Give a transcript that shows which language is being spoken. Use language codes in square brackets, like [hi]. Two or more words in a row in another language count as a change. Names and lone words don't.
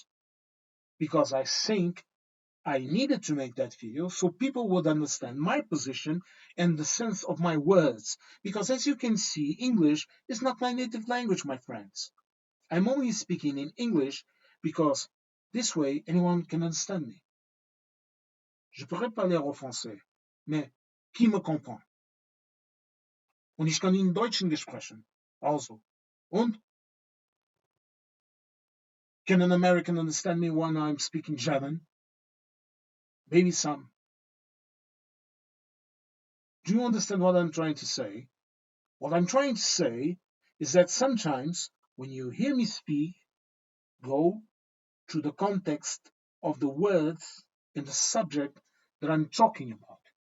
[en] Because I think I needed to make that video so people would understand my position and the sense of my words. Because as you can see, English is not my native language, my friends. I'm only speaking in English because this way anyone can understand me. [fr] Je pourrais parler en français, mais qui me comprend? [de] Und ich kann in Deutschen sprechen. Also. [en] Und can an American understand me when I'm speaking German? Maybe some. Do you understand what I'm trying to say? What I'm trying to say is that sometimes when you hear me speak, go to the context of the words and the subject that I'm talking about.